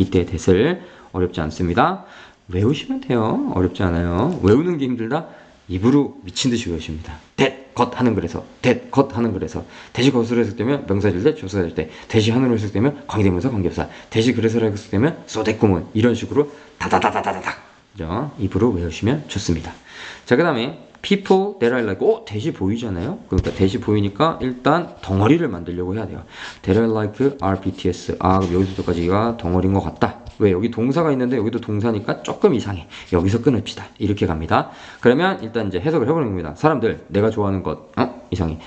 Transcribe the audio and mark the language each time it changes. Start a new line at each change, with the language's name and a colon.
Korean: 이때의 that을. 어렵지 않습니다. 외우시면 돼요. 어렵지 않아요. 외우는 게 힘들다? 입으로 미친 듯이 외우십니다. that, 것 하는 그래서, that, 것 하는 그래서. 대시 것으로 해석되면 명사절 that, 접속사절 that. 대시 하는으로 해석되면 관계대명사, 관계부사. 대시 그래서라고 해석되면 소댓구문. 이런 식으로 다다다다다닥. 입으로 외우시면 좋습니다. 자, 그 다음에
English: people that I like.
Korean: 대시 보이잖아요. 그러니까 대시 보이니까 일단 덩어리를 만들려고 해야 돼요.
English: that I like are BTS.
Korean: 그럼 여기서부터까지가 덩어리인 것 같다. 왜? 여기 동사가 있는데 여기도 동사니까 조금 이상해. 여기서 끊읍시다. 이렇게 갑니다. 그러면 일단 이제 해석을 해보는 겁니다. 사람들, 내가 좋아하는 것. 이상해.